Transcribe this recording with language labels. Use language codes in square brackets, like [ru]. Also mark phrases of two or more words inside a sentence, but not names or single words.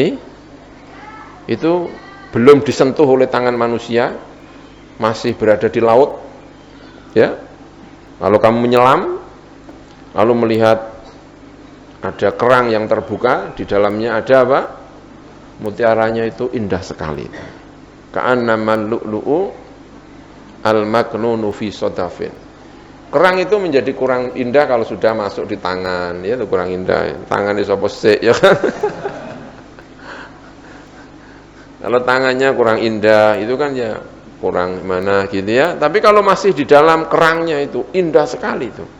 [id] Itu belum disentuh oleh tangan manusia, masih berada di laut. Ya. Kalau kamu menyelam lalu melihat ada kerang yang terbuka, di dalamnya ada apa? Mutiaranya itu indah sekali. [ar] كأنما اللؤلؤ المكنون في صدف. [id] Kerang itu menjadi kurang indah kalau sudah masuk di tangan, ya itu kurang indah. Tangan itu apa sih, ya kan? Kalau tangannya kurang indah, itu kan ya kurang mana gitu ya. Tapi kalau masih di dalam kerangnya itu indah sekali itu.